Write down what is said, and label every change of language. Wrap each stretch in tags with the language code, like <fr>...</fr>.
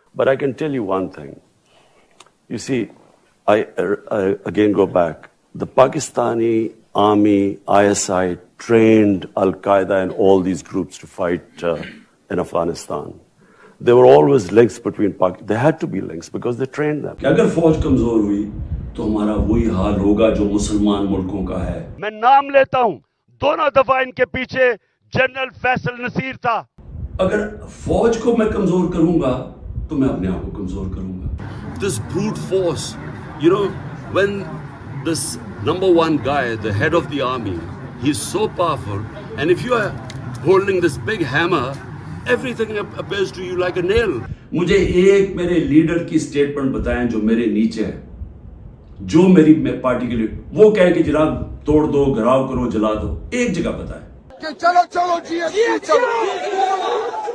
<en>But I can tell you one thing. You see, I again go back. The Pakistani army, ISI, trained Al-Qaeda and all these groups to fight in Afghanistan. There were always links between Pakistan. There had to be links because they trained them.</en> <ur>اگر فوج کمزور ہوئی تو ہمارا وہی حال ہوگا جو مسلمان ملکوں کا ہے. میں نام لیتا ہوں دونوں دفعہ ان کے پیچھے جنرل فیصل نصیر تھا. اگر فوج کو میں کمزور کروں گا تو میں اپنے آپ کو کمزور کروں گا.</ur> <en>This brute force, you know, when this number one guy, the head of the army, he's so powerful, and if you are holding this big hammer, everything appears to you like a nail.</en> <ur>مجھے ایک میرے leader کی statement بتائیں جو میرے نیچے ہے, جو میری پارٹی کے لیے وہ کہے کہ جناب توڑ دو, گھراؤ کرو, جلا دو. ایک جگہ بتائیں کہ چلو جی چلو.</ur>